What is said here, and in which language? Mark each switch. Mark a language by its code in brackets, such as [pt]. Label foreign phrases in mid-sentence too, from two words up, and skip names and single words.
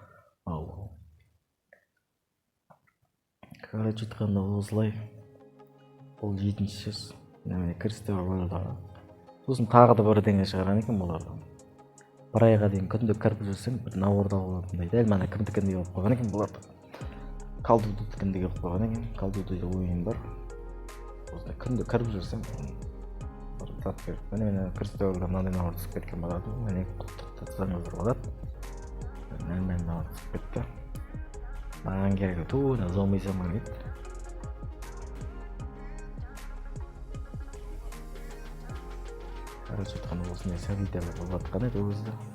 [kk] Короче айтқанда осылай. Бұл 7-ші жас. Міне Кристофер Ройлдағы. Сосын тағы да бірдеңе шығарған екен бұлардан. Бір айға дейін күнде кіріп жүрсең, бір наборда болатындай. Дәл мана кімдікіндей болып қойған екен бұларды. Call of Duty'дікіндей болып қойған екен. Call of Duty'де ойын бар. Осылай күнде кіріп жүрсең, бір зат беріп. Міне Кристоферға мынандай набор түсіп кеткен болады. Міне құттықтасаңыздар болады. Мен набор түсіп кетті. Маған керегі туына зомби заман еді. Короче айтқанда осындай сәбитерлер болып жатқан еді ол кезде.